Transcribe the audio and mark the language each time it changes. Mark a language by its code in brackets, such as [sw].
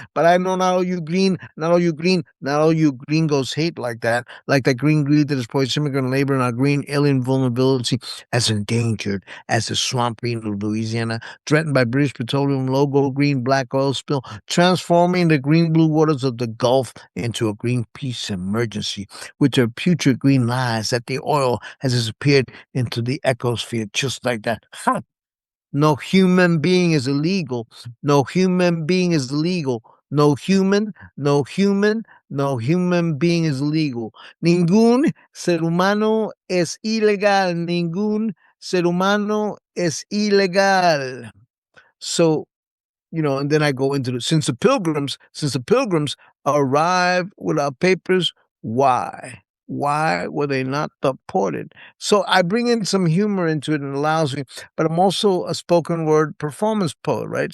[en] But I know not all you green, not all you green, not all you gringos hate like that green greed that exploits immigrant labor and our green alien vulnerability as endangered as the swamp green of Louisiana, threatened by British petroleum logo green black oil spill, transforming the green-blue waters of the Gulf into a Greenpeace emergency, with their putrid green lies that the oil has disappeared into the ecosphere just like that. Ha! No human being is illegal. No human being is illegal. No human, no human, no human being is legal. [es] Ningún ser humano es ilegal. Ningún ser humano es ilegal. [en] So, and then I go into since the pilgrims arrived without papers, why? Why were they not deported? So I bring in some humor into it and allows me, but I'm also a spoken word performance poet, right?